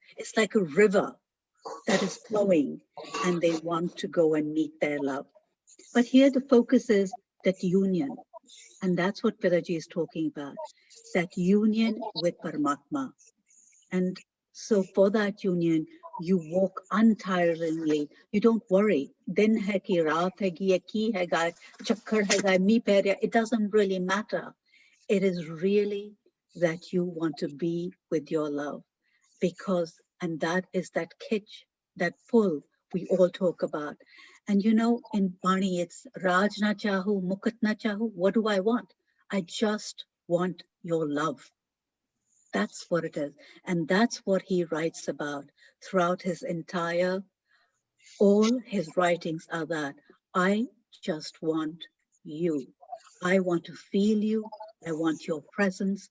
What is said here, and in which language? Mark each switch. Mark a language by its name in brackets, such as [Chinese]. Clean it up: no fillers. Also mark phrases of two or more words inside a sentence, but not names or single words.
[English] It's like a river that is flowing and they want to go and meet their love. But here the focus is that union. And that's what Pitaji is talking about, that union with Paramatma. And so for that union, you walk untiringly. You don't worry. [Punjabi] ਦਿਨ ਹੈ ਕਿ ਰਾਤ ਹੈ ਕਿ ਕਿ ਹੈ ਗਈ, ਚੱਕਰ ਹੈ ਗਈ, ਮੀ ਪੇਰਿਆ. [English] It doesn't really matter. It is really that you want to be with your love, because, and that is that kitch, that pull we all talk about. And you know, in Bani, it's [Punjabi] ਰਾਜ ਨ ਚਾਹਉ, ਮੁਕਤਿ ਨ ਚਾਹਉ. [English] What do I want? I just want your love. That's what it is. And that's what he writes about throughout his entire, all his writings are that I just want you. I want to feel you. I want your presence.